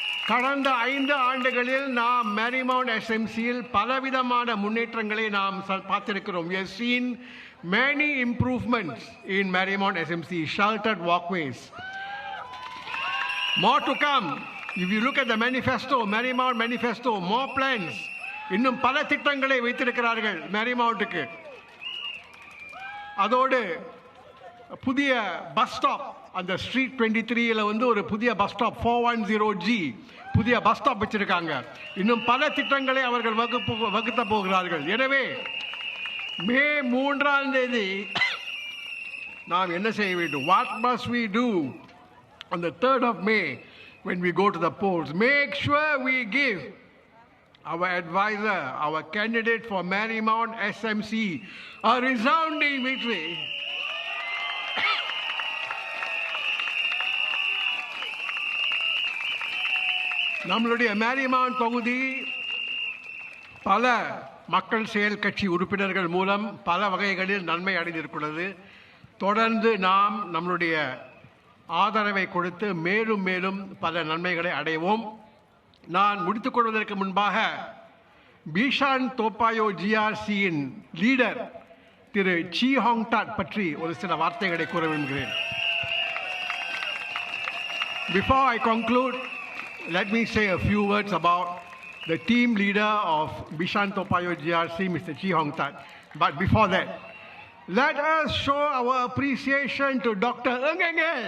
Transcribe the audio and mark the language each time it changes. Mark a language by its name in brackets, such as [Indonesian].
[Tamil] கடந்த 5 ஆண்டுகளில் நாம் Marymount SMCயில் பலவிதமான முன்னேற்றங்களை நாம் பார்த்திருக்கிறோம். [English] We have seen many improvements in Marymount SMC, sheltered walkways. More to come. If you look at the manifesto, Marymount manifesto, more plans. [Tamil] இன்னும் பல திட்டங்களை வைத்திருக்கிறார்கள் Marymountக்கு. அதோடு புதிய பஸ் ஸ்டாப், அந்த ஸ்ட்ரீட் 23ல ஒரு புதிய பஸ் ஸ்டாப் 410G புதிய பஸ் ஸ்டாப் வச்சிருக்காங்க. இன்னும் பல திட்டங்களை அவர்கள் வகுத்த போகிறார்கள். எனவே மே 3ஆம் தேதி நாம் என்ன செய்ய வேண்டும்? [English] What must we do on the 3rd of May when we go to the polls? Make sure we give our advisor, our candidate for Marymount SMC, a resounding victory. [Tamil] நம்மளுடைய Marymount தொகுதி பல மக்கள் செயல் கட்சி உறுப்பினர்கள் மூலம் பல வகைகளில் நன்மை அடைந்திருக்கிறது. தொடர்ந்து நாம் நம்மளுடைய ஆதரவை கொடுத்து மேலும் மேலும் பல நன்மைகளை அடைவோம். நான் முடித்துக் கொள்வதற்கு முன்பாக Bishan-Toa Payoh GRCயின் லீடர் திரு Chee பற்றி ஒரு சில வார்த்தைகளை கூற விரும்புகிறேன். [English] Before I conclude, let me say a few words about the team leader of Bishan-Toa Payoh GRC, Mr. Chee. But before that, let us show our appreciation to Dr. Ng.